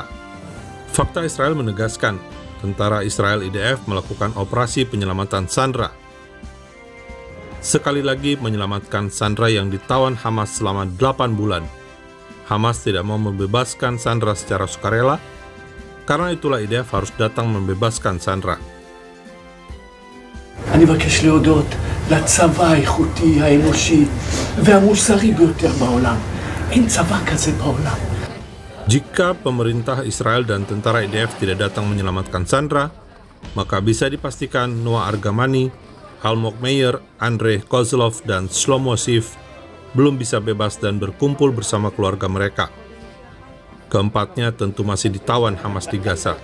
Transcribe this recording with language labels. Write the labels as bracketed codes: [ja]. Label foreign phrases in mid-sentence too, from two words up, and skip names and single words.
[id] Fakta Israel menegaskan, tentara Israel IDF melakukan operasi penyelamatan sandera. Sekali lagi menyelamatkan sandera yang ditawan Hamas selama 8 bulan. Hamas tidak mau membebaskan sandera secara sukarela, karena itulah IDF harus datang membebaskan sandera. [he] אני מבקש להודות לצבא האיכותי, האנושי והמוסרי ביותר בעולם. אין צבא כזה בעולם. [id] Jika pemerintah Israel dan tentara IDF tidak datang menyelamatkan sandera, maka bisa dipastikan Noah Argamani, Almog Meyer, Andrei Kozlov, dan Shlomo Sif belum bisa bebas dan berkumpul bersama keluarga mereka. Keempatnya tentu masih ditawan Hamas di Gaza.